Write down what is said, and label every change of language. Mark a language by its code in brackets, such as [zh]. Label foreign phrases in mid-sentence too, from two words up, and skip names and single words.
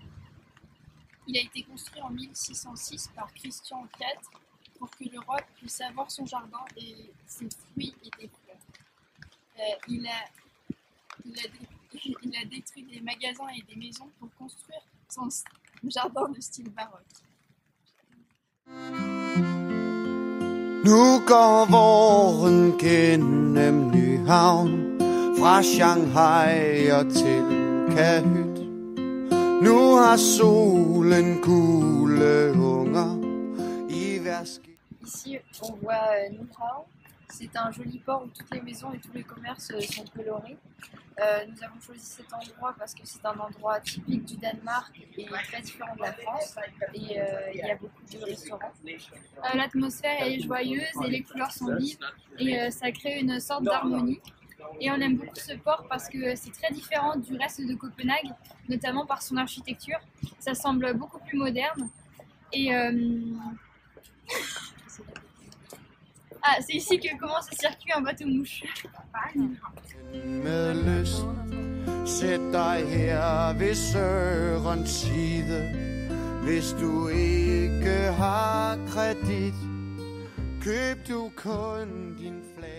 [fr] Il a été construit en 1606 par Christian IV pour que le roi puisse avoir son jardin et ses fruits et des fleurs. Il a détruit des magasins et des maisons pour construire son jardin de style baroque. [da] Nu går våren gennem Nyhavn, fra Shanghai og til Kahyt. Nu har solen gule unger i hver skib. [fr] ici on voit Nyhavn. C'est un joli port où toutes les maisons et tous les commerces sont colorés. Nous avons choisi cet endroit parce que c'est un endroit typique du Danemark et très différent de la France. Et il y a beaucoup de restaurants. L'atmosphère est joyeuse et les couleurs sont vives et ça crée une sorte d'harmonie. Et on aime beaucoup ce port parce que c'est très différent du reste de Copenhague, notamment par son architecture. Ça semble beaucoup plus moderne. Et c'est ici que commence le circuit en bateau-mouche. [da] Med lyst, sæt dig her ved Sørens side. Hvis du ikke har kredit, køb du kun din